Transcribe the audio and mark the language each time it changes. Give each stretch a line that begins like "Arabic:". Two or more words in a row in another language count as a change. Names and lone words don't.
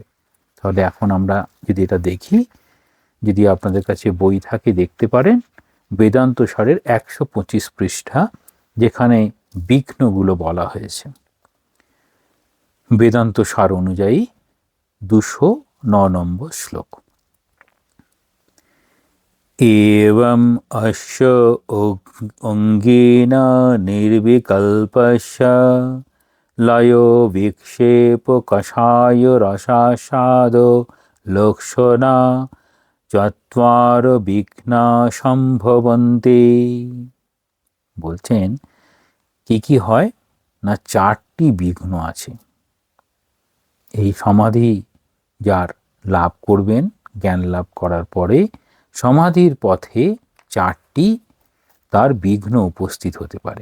Bangla: তাহলে এখন আমরা যদি এটা দেখি, যদি আপনাদের কাছে বই থাকে দেখতে পারেন, বেদান্ত সারের 125 পৃষ্ঠা, যেখানে বিঘ্নগুলো বলা হয়েছে। বেদান্ত সার অনুযায়ী 209 নম্বর শ্লোক।
Sanskrit: एवं अस्य अङ्गेन निर्विकल्पस्य लयो विक्षेप कषाय रसासादो लक्षणा চত্বার বিঘ্না সম্ভবন্তে।
Bangla: বলছেন কি হয় না, 4টি বিঘ্ন আছে। এই সমাধি যার লাভ করবেন, জ্ঞান লাভ করার পরে সমাধির পথে 4টি তার বিঘ্ন উপস্থিত হতে পারে।